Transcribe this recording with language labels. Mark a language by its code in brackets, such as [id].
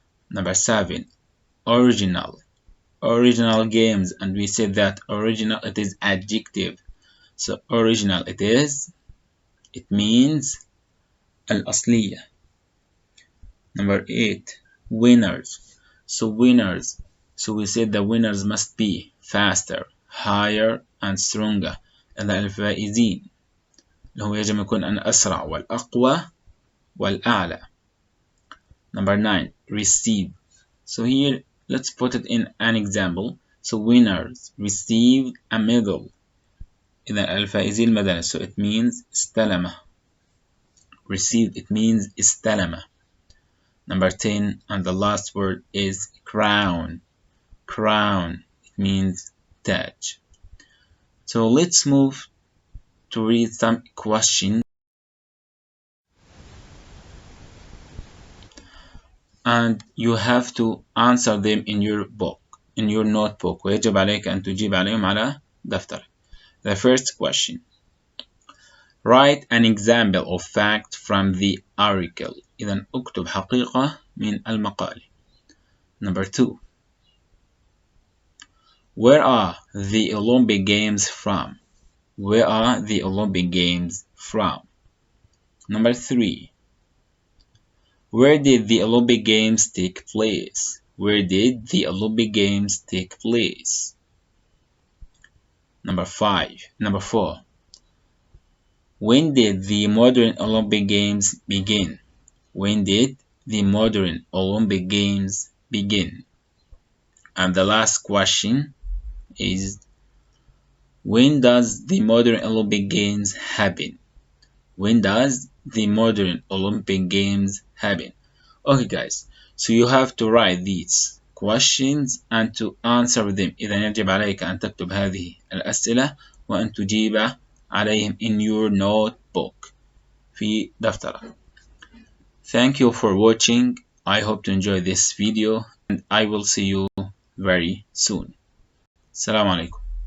[en] Number 7, original. Original games, and we said that original it is adjective, so original it means الأصلية. Number 8, winners. So winners, so we said the winners must be faster, higher and stronger. [ar] and الفائزين اللي هو يجب يكون أن أسرع والأقوى والأعلى. [en] Number 9, receive. So here let's put it in an example. So winners received a medal. [ar] إذا الفائزين ميدالية, [en] so it means [ar] استلم. [en] Received, it means استلم. Number 10, and the last word is crown. Crown, it means tag. So let's move to read some questions, and you have to answer them in your book, in your notebook. [ar] ويجب عليك أن تجيب عليهم على دفترك. [en] The first question, write an example of fact from the article. [ar] إذا اكتب حقيقة من المقال. [en] Number 2, where are the Olympic Games from? Where are the Olympic Games from? Number 3, where did the Olympic Games take place? Where did the Olympic Games take place? Number 4. When did the modern Olympic Games begin? When did the modern Olympic Games begin? And the last question is, when does the modern Olympic Games happen? When does the modern Olympic Games happen? Okay guys, so you have to write these questions and to answer them. [ar] إذا يجب عليك أن تكتب هذه الأسئلة وأن تجيب عليهم [en] in your notebook [ar] في دفترك. [en] Thank you for watching. I hope to enjoy this video and I will see you very soon. السلام عليكم.